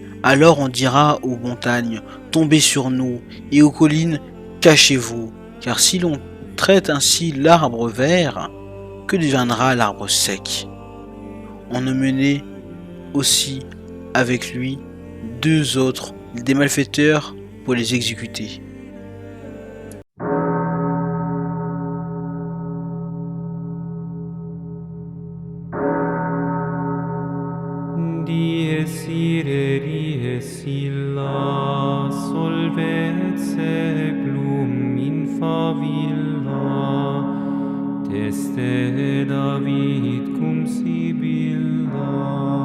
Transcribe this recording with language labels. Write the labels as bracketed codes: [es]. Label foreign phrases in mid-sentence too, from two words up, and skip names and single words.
[fr] Alors on dira aux montagnes : tombez sur nous, et aux collines : cachez-vous. Car si l'on traite ainsi l'arbre vert, que deviendra l'arbre sec ? On emmenait aussi avec lui 2 autres, des malfaiteurs, pour les exécuter. [la] Dies ire, dies illa, solvet seculum in favilla, teste David cum sibilla.